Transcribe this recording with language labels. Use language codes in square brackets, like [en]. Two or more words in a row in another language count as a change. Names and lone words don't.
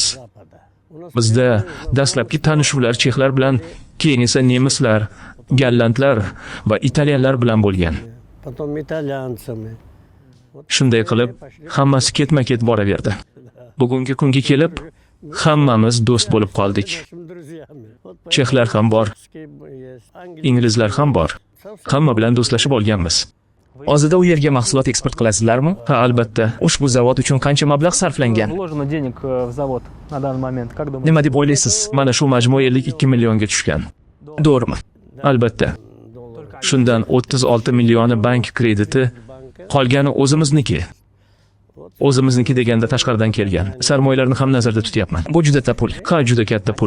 [uz] Bizda dastlabki tanishuvlar chexlar bilan, keyin esa nemislar, gollandlar va italyanlar bilan bo'lgan. [ru] Потом итальянцами. [uz] Shunday qilib, hammasi ketma-ket boraverdi. Bugungi kunga kelib, hammamiz do'st bo'lib qoldik. [ru] Друзьями. Вот [uz] Chexlar ham bor, [ru] есть. [uz] inglizlar ham bor. Hamma bilan do'stlashib olganmiz. O'zida u yerga mahsulot eksport qilasizlarmi? Ha, albatta. Ushbu zavod uchun qancha mablag' sarflangan? [ru] вложено денег в завод на данный момент. Как думаете? [uz] Nima deb o'ylaysiz? Mana shu majmua 52 millionga tushgan. To'g'rimi? Albatta. Shundan 36 millioni bank krediti, qolgani o'zimizniki. O'zimizniki deganda tashqaridan kelgan. Sarmoyalarni ham nazarda tutyapman. Bu juda pul. Ha, juda katta pul.